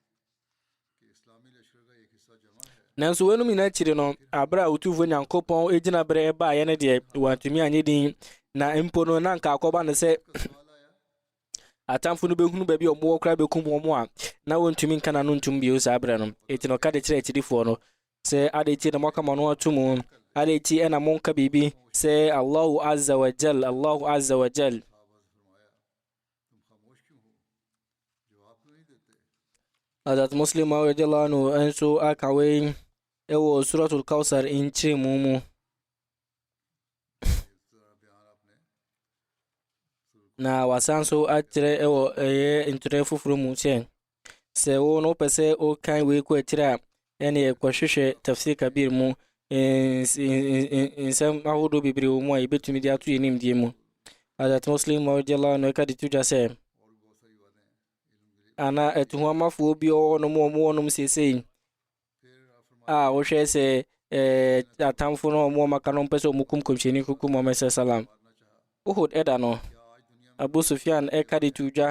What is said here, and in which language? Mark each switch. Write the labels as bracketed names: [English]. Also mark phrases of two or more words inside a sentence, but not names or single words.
[Akan] nanso wɔnum nyinaa akyiri no aberɛ a otumfuo Nyankopɔn ɛgyina berɛ ɛbaeɛ no deɛ wɔantumi anyɛ din na mpo no na nka akɔba no sɛ atamfo no bɛhunu baabi a ɔmowɔ koraa bɛkum wɔn a na wɔntumi nka na no ntom bio saa berɛ no ɛti no ɔka de kyerɛ akyirifoɔ no sɛ ade ti na moaka ma no ato mu ade ti ɛna monka biribi sɛ [Arabic] الله عز وجل [Akan] Hazrat Muslim [Arabic] رضي الله عنه [Akan] ɛnso aka wei ɛwɔ suratul Kawthar nkyerɛ mu na wasan so akyerɛ ɛwɔ ɛyɛ ntwerɛ foforɔ mu sɛ wo no wopɛ sɛ wokan wei kɔ akyirɛ a ɛne ɛkɔhwehwɛ tafsir kabir mu nsɛm ahodoɔ bebree wɔ mu a yɛbɛtumi de ato yɛ nimdeɛ mu Hazrat Muslim [Arabic] رضي الله عنه [Akan] ɛka de to dwa sɛ ana atuhuamafoɔ bi ɔwɔnom seesei a wohwɛ sɛ atamfo no ɔmaka no mpɛ sɛ ɔmukum kɔmhyɛni koko Muhammad salam Uhud ɛda no Abu Sufyan ɛka de to dwa